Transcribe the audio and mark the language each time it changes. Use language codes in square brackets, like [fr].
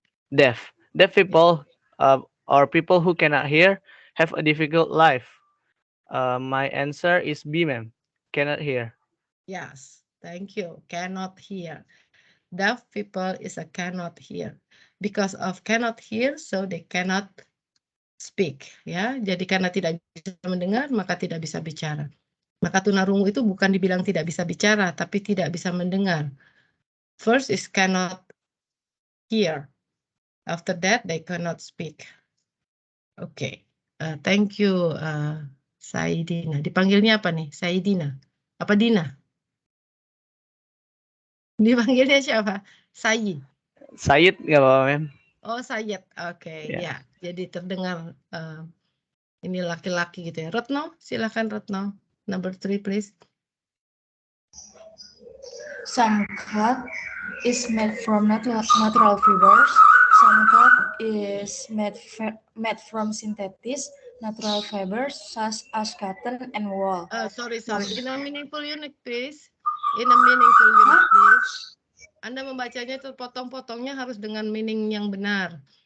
[en] Deaf people or people who cannot hear have a difficult life. My answer is B, ma'am. Cannot hear. Yes, thank you. Cannot hear. Deaf people is a cannot hear. Because of cannot hear, so they cannot speak. [id] Ya, jadi karena tidak bisa mendengar, maka tidak bisa bicara. Maka tunarungu itu bukan dibilang tidak bisa bicara, tapi tidak bisa mendengar. [en] First is cannot hear. After that, they cannot speak. [id] Oke, [en] thank you, [id] Saidina. Dipanggilnya apa nih? Saidina? Apa Dina? Dipanggilnya siapa? Sayi. Sayid nggak apa-apa, ma'am. Oh, Sayed. Oke, ya. Jadi terdengar ini laki-laki gitu ya. [en] Retno, silakan Retno. Number 3, please. Some cloth is made from natural fibers. Some cloth is made from synthetic natural fibers such as cotton and wool. Sorry. In a meaningful unit, please. In a meaningful unit, please. [id] Anda membacanya itu potong-potongnya harus dengan meaning yang benar.